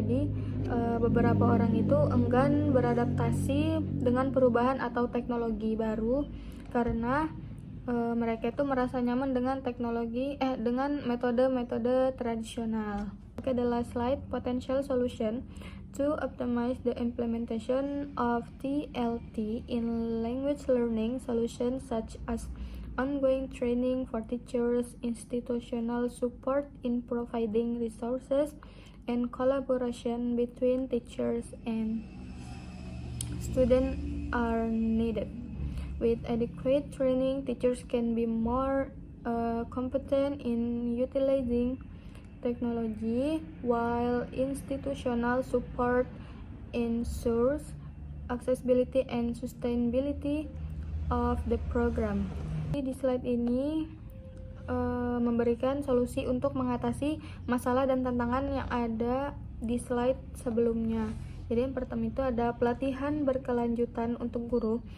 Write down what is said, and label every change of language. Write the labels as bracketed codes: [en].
[id] Jadi beberapa orang itu enggan beradaptasi dengan perubahan atau teknologi baru karena mereka itu merasa nyaman dengan dengan metode-metode tradisional. [en] Okay, the last slide, potential solution to optimize the implementation of TLT in language learning solutions such as ongoing training for teachers, institutional support in providing resources, and collaboration between teachers and students are needed. With adequate training, teachers can be more competent in utilizing technology, while institutional support ensures accessibility and sustainability of the program. [id] Di slide ini memberikan solusi untuk mengatasi masalah dan tantangan yang ada di slide sebelumnya. Jadi yang pertama itu ada pelatihan berkelanjutan untuk guru.